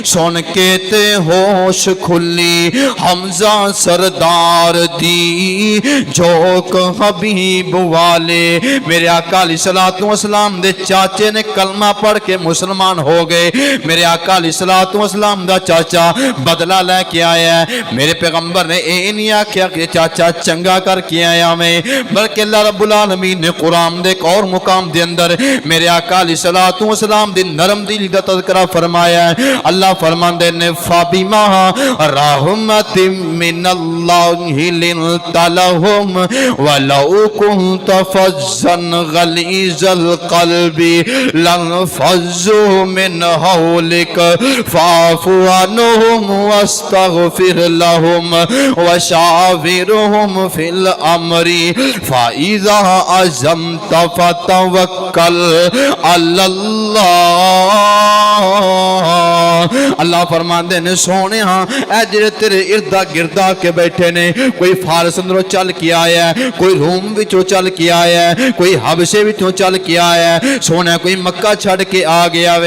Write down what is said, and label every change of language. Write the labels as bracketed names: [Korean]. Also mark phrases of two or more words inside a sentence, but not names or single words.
[Punjabi] سن کے تے ہوش کھلی حمزہ سردار دی جوک حبیب والے. میرے آقا [Arabic] عليه الصلاة والسلام [Punjabi] دے چاچے نے کلمہ پڑھ کے مسلمان ہو گئے. میرے آقا [Arabic] عليه الصلاة والسلام [Punjabi] دا چاچا بدلہ لیکے آیا ہے. میرے پیغمبر نے یہ نہیں آکھیا کہ چاچا چنگا کرکے آیا میں، بلکہ اللہ [Arabic] رب العالمين [Punjabi] نے قرآن دے ایک اور مقام دے اندر میرے آقا [Arabic] عليه الصلاة والسلام [Punjabi] دی نرم دل دا تذکرہ فرمایا ہے. اللہ فرماندے نے [Arabic] فبما رحمة من الله لنت لهم ولو كنت فظا غليظ القلب لانفضوا من حولك فاعف عنهم واستغفر لهم وشاورهم في الأمر فإذا عزمت فتوكل الله. [Punjabi] اللہ فرماندے نے سونے اے جیہڑے تیرے اردا گردا کے بیٹھے نے، کوئی فارس اندروں چل کے آیا ہے، کوئی روم وچوں چل کے آیا ہے، کوئی حبشے وچوں چل کے آیا ہے، سونے کوئی مکہ چھڈ کے آ گیا وے.